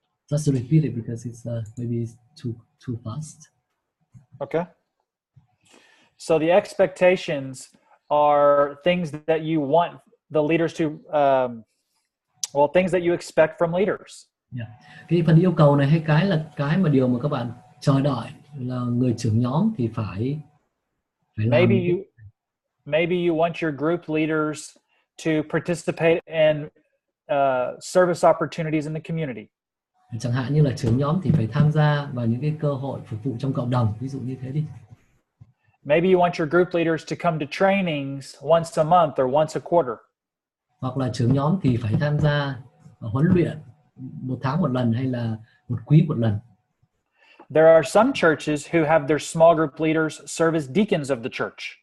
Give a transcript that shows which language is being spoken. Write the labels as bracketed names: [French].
[English] Just to repeat it because it's maybe too fast. Okay. So the expectations are things that you want the leaders to, things that you expect from leaders. Yeah. [Vietnamese] Cái phần yêu cầu này hay cái là cái mà điều mà các bạn chờ đợi là người trưởng nhóm thì phải làm. [English] Maybe you want your group leaders to participate in service opportunities in the community. [Vietnamese] Chẳng hạn như là trưởng nhóm thì phải tham gia vào những cái cơ hội phục vụ trong cộng đồng, ví dụ như thế đi. [English] Maybe you want your group leaders to come to trainings once a month or once a quarter. [Vietnamese] Hoặc là trưởng nhóm thì phải tham gia huấn luyện một tháng một lần hay là một quý một lần. [English] There are some churches who have their small group leaders serve as deacons of the church.